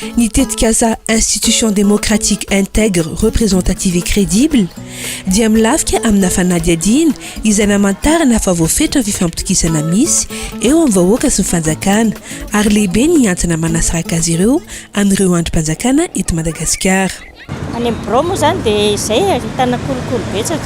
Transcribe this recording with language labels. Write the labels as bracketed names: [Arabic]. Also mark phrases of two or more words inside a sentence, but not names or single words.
[Malagasy] mitetika asa [French] institution démocratique intègre représentative et crédible [Malagasy] dia milavika amina fanady adiny izay namantarana fa voafetra ny fifampitokisana misy eo amin'ny vahoaka sy ny fanjakana ary lehibe ny antsana manasaraka azy ireo amin'ireo androm-panjakana eto Madagasikara. Any amin'ny birao moa zany dia izay ahitana kolokolo betsaka.